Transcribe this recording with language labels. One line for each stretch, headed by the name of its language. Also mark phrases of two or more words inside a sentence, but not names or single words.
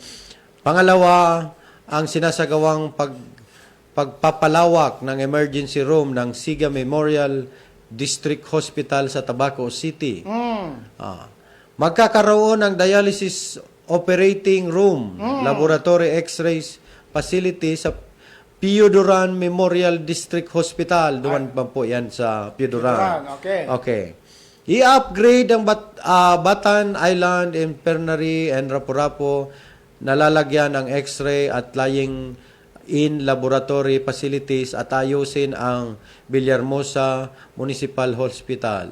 Filipino: Pangalawa, ang sinasagawang pagpapalawak ng emergency room ng Siga Memorial District Hospital sa Tabaco City. Magkakaroon ng
English: dialysis operating room, laboratory x-rays facility
Filipino: sa Pio Duran Memorial District Hospital. Doon pa po yan sa Pio Duran.
English: Okay.
Filipino: I-upgrade ang Batan Island Infirmary and Rapu-Rapu na lalagyan ng x-ray at
English: lying in laboratory facilities
Filipino: at ayusin ang Villahermosa Municipal Hospital.